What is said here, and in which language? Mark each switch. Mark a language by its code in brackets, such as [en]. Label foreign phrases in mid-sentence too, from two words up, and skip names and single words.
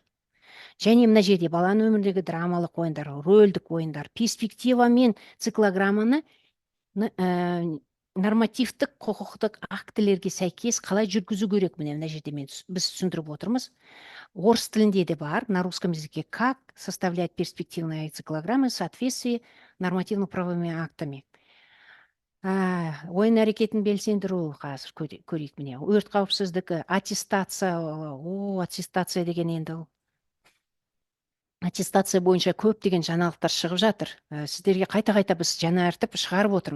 [kk] Және мына жерде баланың өміріндегі драмалық ойындар, рөлдік ойындар, перспектива мен циклограмманы нормативтік құқықтық актілерге сәйкес қалай жүргізу керек, мына жерде біз түсіндіріп отырмыз. Орыс тілінде де бар, [ru] на русском языке как составлять перспективные циклограммы в соответствии нормативно-правовыми актами. [kk] Ойын әрекетін белсендіру, қазір көрейік, міне, өрт қауіпсіздігі, аттестация деген енді аттестация бойынша көп деген жаңалықтар шығып жатыр. Сіздерге қайта біз жаңартып шығарып отырмыз.